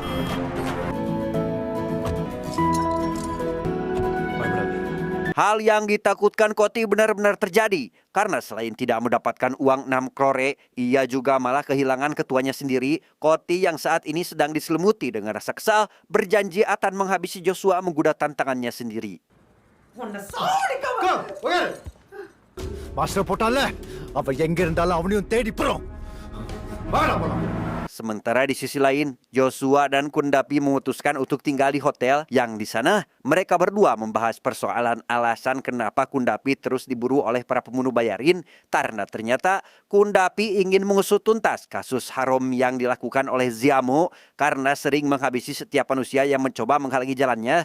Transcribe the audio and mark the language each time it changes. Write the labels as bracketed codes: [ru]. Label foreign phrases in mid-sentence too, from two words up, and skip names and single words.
[id] hal yang ditakutkan Koti benar-benar terjadi karena selain tidak mendapatkan uang 6 crore, ia juga malah kehilangan ketuanya sendiri. Koti yang saat ini sedang diselimuti dengan rasa kesal berjanji akan menghabisi Joshua menggoda tantangannya sendiri. [ta] மாஸ்டர் போட்டான்ல அவ எங்க இருந்தாலும் அவனையும் தேடி போறோம் வாடா போலாம். [id] Sementara di sisi lain, Joshua dan Kundapi memutuskan untuk tinggal di hotel yang di sana mereka berdua membahas persoalan alasan kenapa Kundapi terus diburu oleh para pembunuh bayarin, karena ternyata Kundapi ingin mengusut tuntas kasus haram yang dilakukan oleh Ziamo karena sering menghabisi setiap manusia yang mencoba menghalangi jalannya.